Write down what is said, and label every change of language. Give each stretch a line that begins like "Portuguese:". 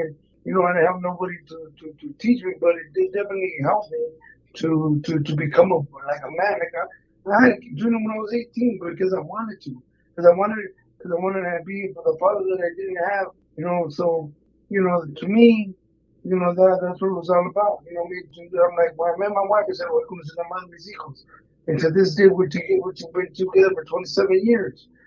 English: And, I didn't have nobody to teach me, but it did definitely help me to become like a man. Like I had to do it when I was 18 because I wanted to. Because I wanted to be for the father that I didn't have, so, to me, that's what it was all about. I'm like, when I met my wife, I said,
Spanish: "Voy a conocer a más mis hijos."
English: And to this day, we've been together for 27 years.